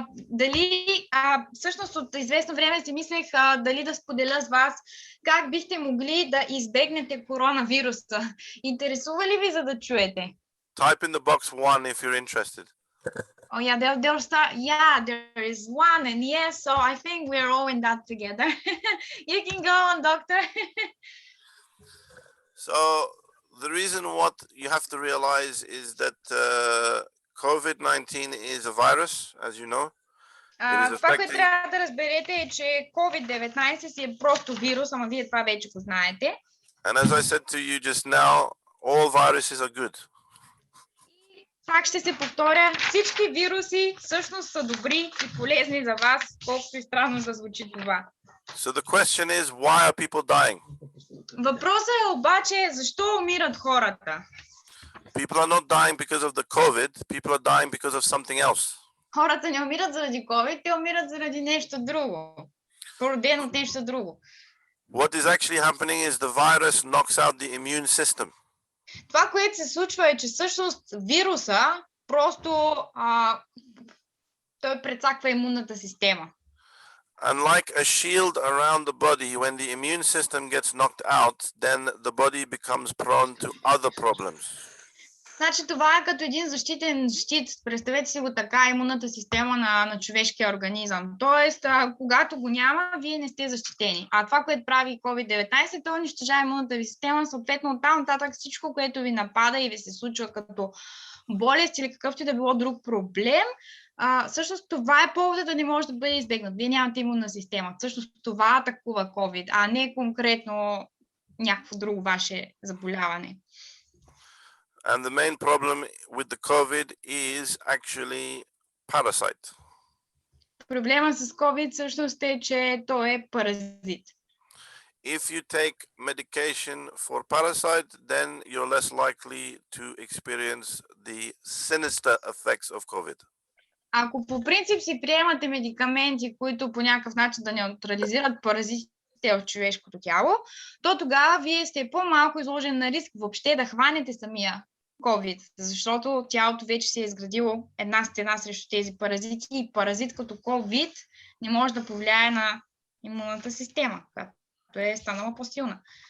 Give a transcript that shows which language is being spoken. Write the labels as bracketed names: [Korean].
[Bulgarian] Дали, всъщност от известно време си мислех дали да споделя с вас как бихте могли да избегнете коронавируса. Интересува ли ви, за да чуете? [English] Type in the box 1 if you're interested. Oh yeah, they'll start. Yeah, there is one, and yes, so I think we're all in that together. You can go on, doctor. So the reason what you have to realize is that COVID-19 is a virus, as you know. [Bulgarian] Това, което трябва да разберете е, че COVID-19 си е просто вирус, ама вие това вече го знаете. [English] And as I said to you just now, all viruses are good. [Bulgarian] Пак ще се повторя, всички вируси всъщност са добри и полезни за вас, колкото и странно да звучи това. [English] So the question is, why are people dying? [Bulgarian] Въпросът е обаче, защо умират хората? [English] People are not dying because of the COVID, people are dying because of something else. [Bulgarian] Хората не умират заради COVID, те умират заради нещо друго. Породено от нещо друго. [English] What is actually happening is the virus knocks out the immune system. [Bulgarian] Това, което се случва е, че всъщност вируса просто той прецаква имунната система. [English] And like a shield around the body, when the immune system gets knocked out, then the body becomes prone to other problems. [Bulgarian] Значи това е като един защитен щит. Представете си го така, имунната система на човешкия организъм. Тоест, когато го няма, вие не сте защитени. А това, което прави COVID-19, то унищожава имунната ви система, съответно оттам нататък всичко, което ви напада и ви се случва като болест или какъвто и да било друг проблем, всъщност това е поводът да не може да бъде избегнат. Вие нямате имунна система. Всъщност това атакува COVID, а не конкретно някакво друго ваше заболяване. [English] And the main problem with the COVID is actually parasite. [Bulgarian] Проблема с COVID всъщност е, че той е паразит. [English] If you take medication for parasite, then you're less likely to experience the sinister effects of COVID. [Bulgarian] Ако по принцип си приемате медикаменти, които по някакъв начин да неутрализират паразитите в човешкото тяло, то тогава вие сте по-малко изложен на риск въобще да хванете самия COVID, защото тялото вече се е изградило една стена срещу тези паразити и паразит като COVID не може да повлияе на имунната система, която е станала по-силна.